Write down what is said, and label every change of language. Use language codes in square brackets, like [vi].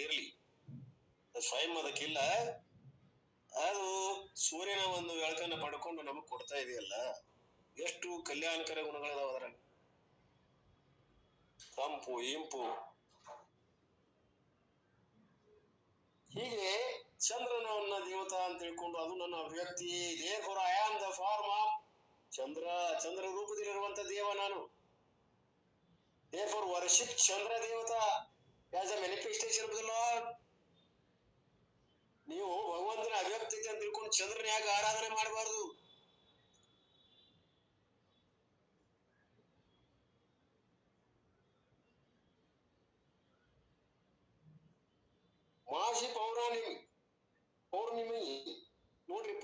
[kn] ಇರ್ಲಿ, ಸ್ವಯಂ ಅದಕ್ಕಿಲ್ಲ. ಅದು ಸೂರ್ಯನ ಒಂದು ಬೆಳಕನ್ನ ಪಡ್ಕೊಂಡು ನಮಗ್ ಕೊಡ್ತಾ ಇದೆಯಲ್ಲ. ಎಷ್ಟು ಕಲ್ಯಾಣಕರ ಗುಣಗಳದಾವ ಅದರಲ್ಲಿ. ತಂಪು, ಇಂಪು. ಹೀಗೆ ಚಂದ್ರನವನ್ನ ದೇವತಾ ಅಂತ ತಿಳ್ಕೊಂಡು ಅದು ನನ್ನ ಅಭಿವ್ಯಕ್ತಿ. [en] therefore I am the form of Chandra. [kn] ಚಂದ್ರ ರೂಪದಲ್ಲಿರುವಂತ ದೇವ ನಾನು. [en] therefore worship Chandra devata as a manifestation of the Lord. [kn] ನೀವು ಭಗವಂತನ ಅಭಿವ್ಯಕ್ತಿ ಅಂತ ತಿಳ್ಕೊಂಡು ಚಂದ್ರನ ಯಾಕೆ ಆರಾಧನೆ ಮಾಡಬಾರ್ದು? ಮಾಸಿ ಪೌರ್ಣಿಮೆ ನೋಡ್ರಿ.